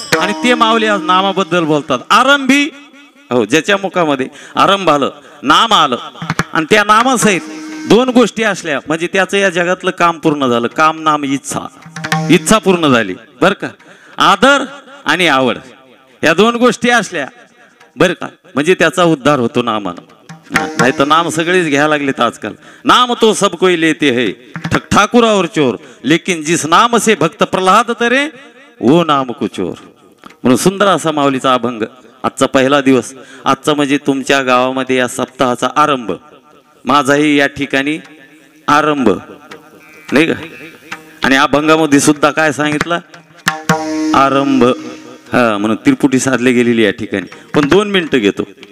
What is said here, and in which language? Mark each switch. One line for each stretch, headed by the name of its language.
Marathi: आणि ते माऊली आज नामाबद्दल बोलतात. आरंभी हो, ज्याच्या मुखामध्ये आरंभ आलं, नाम आलं आणि त्या नामासहित 2 गोष्टी असल्या म्हणजे त्याचं या जगातलं काम पूर्ण झालं. काम नाम इच्छा, इच्छा पूर्ण झाली बरं का. आदर आणि आवड या 2 गोष्टी असल्या बरं का म्हणजे त्याचा उद्धार होतो नामानं. नाही तर नाम सगळेच घ्यायला लागलेत आजकाल.
Hindi: नाम तो सब कोई लेते है ठाकुर और चोर, लेकिन जिस नाम से भक्त प्रल्हाद तरे वो नाम को चोर.
Marathi: म्हणून सुंदर असा माऊलीचा अभंग. आजचा पहिला दिवस, आजचा म्हणजे तुमच्या गावामध्ये या सप्ताहाचा आरंभ, माझाही या ठिकाणी आरंभ नाही का. आणि अभंगामध्ये सुद्धा काय सांगितलं, आरंभ. हा, म्हणून त्रिपुटी साधले गेलेली या ठिकाणी. पण 2 मिनिटं घेतो.